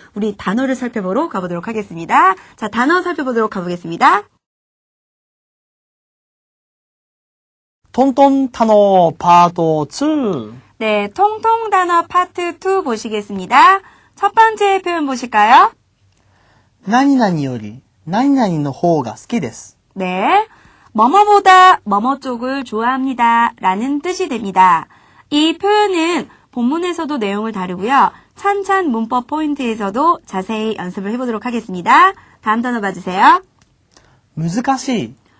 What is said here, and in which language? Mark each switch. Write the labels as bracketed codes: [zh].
[ko] 우리 단어를 살펴보러 가보도록 하겠습니다. 자, 단어 살펴보도록 가보겠습니다. 톤톤 타노 파도 2. 네, 통통 단어 파트 2 보시겠습니다. 첫 번째 표현 보실까요? [ja] 何々より何々の方が好きです. [ko] 네, 뭐뭐보다 뭐뭐 쪽을 좋아합니다 라는 뜻이 됩니다. 이 표현은 본문에서도 내용을 다루고요. 찬찬 문법 포인트에서도 자세히 연습을 해보도록 하겠습니다. 다음 단어 봐주세요. [ja] 難しい.